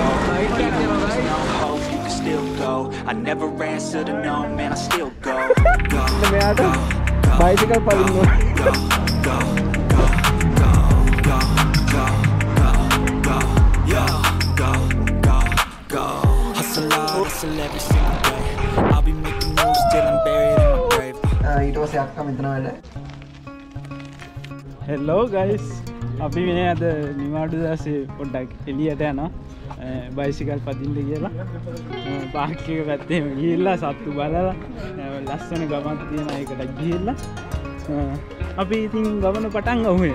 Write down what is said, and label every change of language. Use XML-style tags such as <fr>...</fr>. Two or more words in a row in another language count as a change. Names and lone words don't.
<en>Even when there's no hope, you can still go. I never answer to no, man, I still go. Go, go, go,</en> <si>bicycle padinnu</si> <en>go, go, go, go, go, go, go, go, yo, go, go, go. Hustle hard, hustle every single day. I'll be making moves till I'm buried in my grave.</en> <si>ඊට පස්සේ අක්කා මෙතන වැඩ.</si> <en>hello guys,</en> <si>අපි මේ අද නිවාඩු දවසේ පොඩ්ඩක් එළියට යනවා බයිසිකල් පදින්න කියලා. පාක් එක පැත්තේම ගිහිල්ලා සත්තු බලලා ලස්සන ගමක් තියෙන එකකට ගිහිල්ලා අපි ඉතින් ගමන පටන් ගමු.</si>